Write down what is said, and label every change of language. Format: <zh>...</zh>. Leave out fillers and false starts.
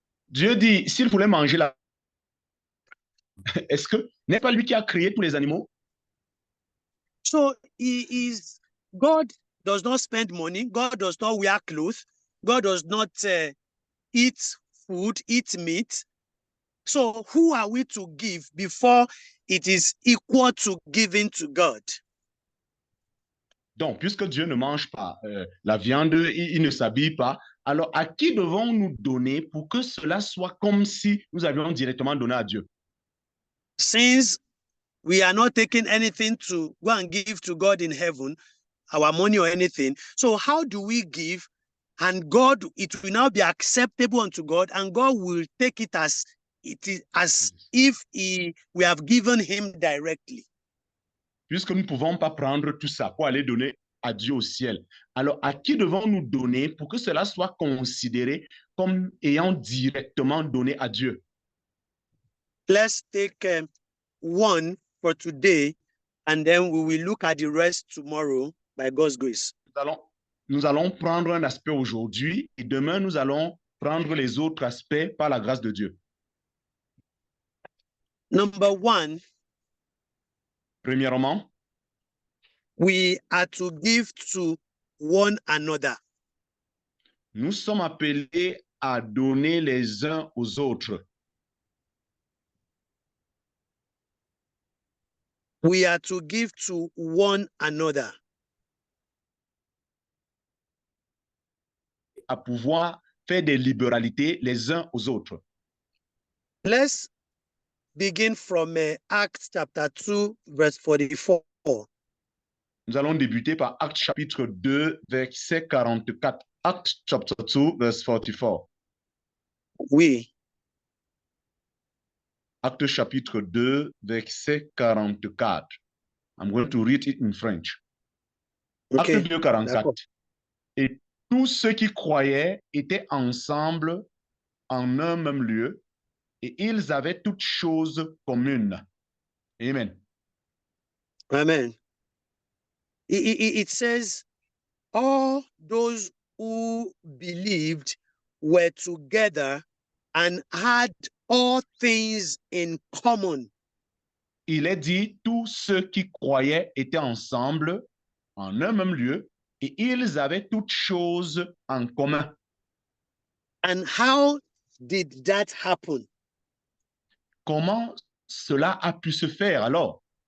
<fr>Dieu dit, s'il voulait manger la... Est-ce que n'est pas lui qui a créé tous les animaux?</fr> <en>So God does not spend money. God does not wear clothes. God does not eat food, eat meat. So who are we to give before it is equal to giving to God?</en> <fr>Donc, puisque Dieu ne mange pas la viande, il ne s'habille pas, alors à qui devons-nous donner pour que cela soit comme si nous avions directement donné à Dieu?</fr> <en>Since we are not taking anything to go and give to God in heaven, our money or anything, so how do we give? And God, it will now be acceptable unto God, and God will take it as it is, as if we have given him directly.</en> <fr>Puisque nous ne pouvons pas prendre tout ça pour aller donner à Dieu au ciel. Alors, à qui devons-nous donner pour que cela soit considéré comme ayant directement donné à Dieu?</fr> <en>Let's take one for today, and then we will look at the rest tomorrow by God's grace.</en> <fr>Nous allons prendre un aspect aujourd'hui et demain, nous allons prendre les autres aspects par la grâce de Dieu.</fr> <en>Number one,</en> <fr>Premièrement,</fr> <en>we are to give to one another.</en> <fr>nous sommes appelés à donner les uns aux autres.</fr> <en>We are to give to one another.</en> <fr>À pouvoir faire des libéralités les uns aux autres.</fr> <en>Let's begin from Acts chapter 2, verse 44.</en> <fr>Nous allons débuter par Actes chapitre 2, verset 44.</fr> <en>Acts chapter 2, verse 44.</en> <fr>Oui. Actes chapitre 2, verset 44.</fr> <en>I'm going to read it in French. Ok.</en> <fr>Acte 2, 44. D'accord. Et tous ceux qui croyaient étaient ensemble en un même lieu et ils avaient toutes choses communes. Amen. Amen.</fr> <en>It says, all those who believed were together and had all things in common.</en> <fr>Il est dit, tous ceux qui croyaient étaient ensemble en un même lieu et ils avaient toutes choses en commun.</fr> <en>And how did that happen?</en> <fr>Comment cela a pu se faire alors?</fr>